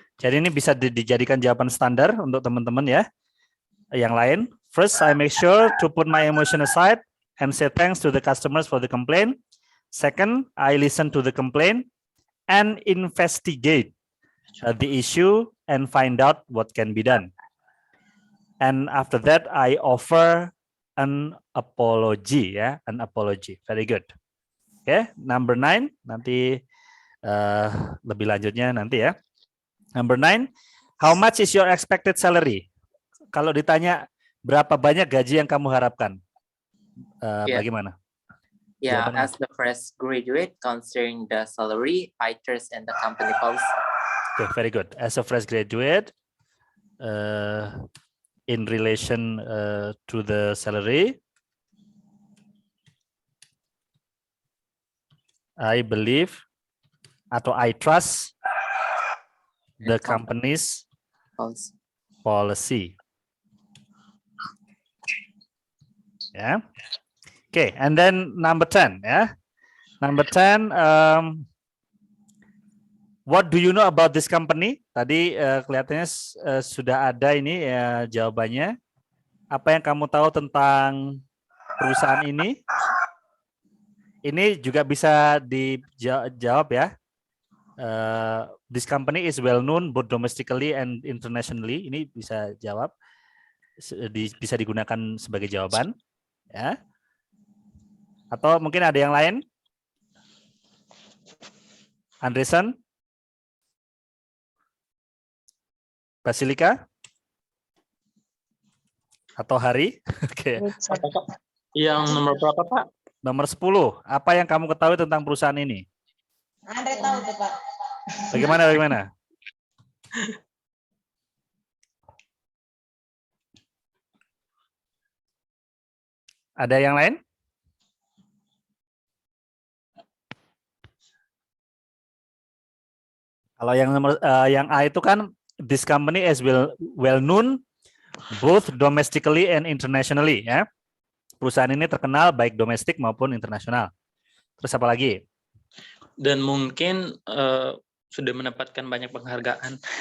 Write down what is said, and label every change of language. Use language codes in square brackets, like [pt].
[id] Jadi ini bisa dijadikan jawaban standar untuk teman-teman ya. Yang lain, [en] first I make sure to put my emotion aside and say thanks to the customers for the complaint. Second, I listen to the complaint and investigate the issue and find out what can be done. And after that, I offer an apology ya, an apology. Very good. [id] Oke, number 9 nanti lebih lanjutnya nanti ya. [en] Number 9, how much is your expected salary? [id] Kalau ditanya berapa banyak gaji yang kamu harapkan, bagaimana? [en] Yeah, [id] Jawabannya. [en] as the fresh graduate, considering the salary, I trust in the company policy. Okay, very good. As a fresh graduate, in relation to the salary, I believe atau I trust the company's policy. Yeah. Okay, and then number 10, yeah. Number 10, what do you know about this company? [id] Tadi kelihatannya sudah ada ini jawabannya. Apa yang kamu tahu tentang perusahaan ini? Ini juga bisa dijawab ya. [en] This company is well known both domestically and internationally. [id] Ini bisa jawab, bisa digunakan sebagai jawaban, ya. Atau mungkin ada yang lain? Andresan? Basilika? Atau Hari? Oke. Yang nomor berapa, Pak? Nomor 10. Apa yang kamu ketahui tentang perusahaan ini? Andre tahu tuh, Pak. Bagaimana? Ada yang lain? Kalau yang A itu kan [en] this company is well known both domestically and internationally ya. [id] Perusahaan ini terkenal baik domestik maupun internasional. Terus apa lagi? Dan mungkin sudah mendapatkan banyak penghargaan.